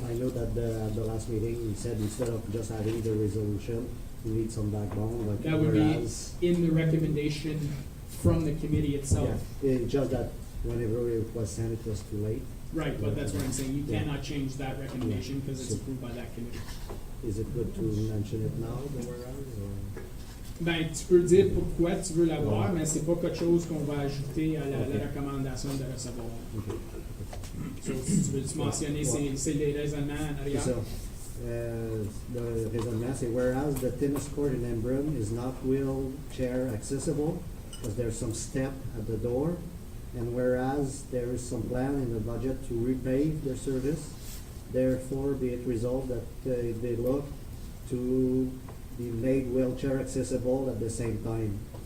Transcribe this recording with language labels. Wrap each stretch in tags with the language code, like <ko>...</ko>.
<en>I know that the last meeting, we said instead of just having the resolution, we need some backbone, like That would be whereas. in the recommendation from the committee itself. Yeah, it's just that whenever it was sent, it was too late. Right, but that's what I'm saying, you Yeah. cannot change that recommendation because it's So- approved by that committee. Is it good to mention it now, the whereas, or?</en> <fr>Ben, tu peux dire pourquoi tu veux l'avoir, Ouais. mais c'est pas quelque chose qu'on va ajouter à la Ok. recommandation de recevoir.</fr> <en>Okay.</en> <fr>So, si tu veux mentionner, c'est les raisonnements en arrière.</fr> <en>So, the</en> <fr>raisonnement, c'est</fr> <en>whereas the tennis court in Embrun is not wheelchair accessible, because there's some step at the door, and whereas there is some plan in the budget to repave their service, therefore be it resolved that they look to be made wheelchair accessible at the same time.</en>